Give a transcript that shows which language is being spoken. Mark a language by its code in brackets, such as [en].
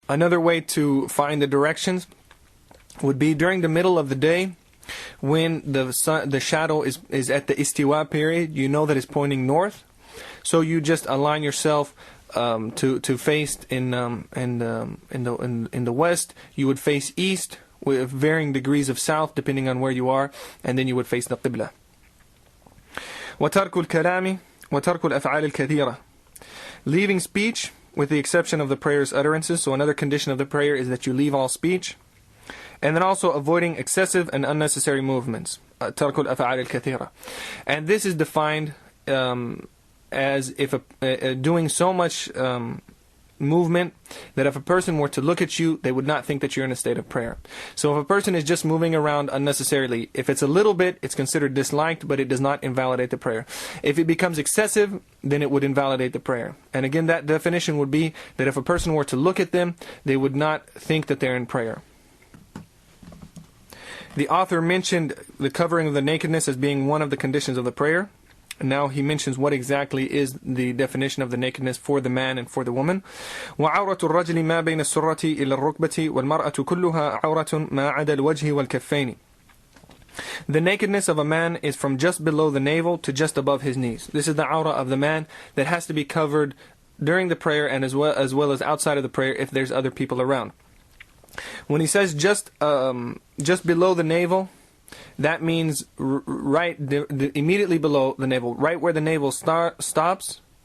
[en] Another way to find the directions would be during the middle of the day, when the shadow is at the istiwa period. You know that it's pointing north, so you just align yourself to face in the west. You would face east with varying degrees of south depending on where you are, and then you would face the qibla. [ar] وترك الكلام وترك الأفعال الكثيرة. [en] Leaving speech, with the exception of the prayer's utterances. So another condition of the prayer is that you leave all speech. And then also avoiding excessive and unnecessary movements. [ar] ترك الأفعال الكثيرة. [en] And this is defined as if doing so much movement that if a person were to look at you, they would not think that you're in a state of prayer. So if a person is just moving around unnecessarily, if it's a little bit, it's considered disliked, but it does not invalidate the prayer. If it becomes excessive, then it would invalidate the prayer. And again, that definition would be that if a person were to look at them, they would not think that they're in prayer. The author mentioned the covering of the nakedness as being one of the conditions of the prayer. Now he mentions what exactly is the definition of the nakedness for the man and for the woman. [ar] وعورة الرجل ما بين السرة إلى الركبة والمرأة كلها عورة ما عدا الوجه والكفين. [en] The nakedness of a man is from just below the navel to just above his knees. This is the awrah of the man that has to be covered during the prayer and as well as outside of the prayer if there's other people around. When he says just below the navel, that means immediately below the navel, right where the navel stops.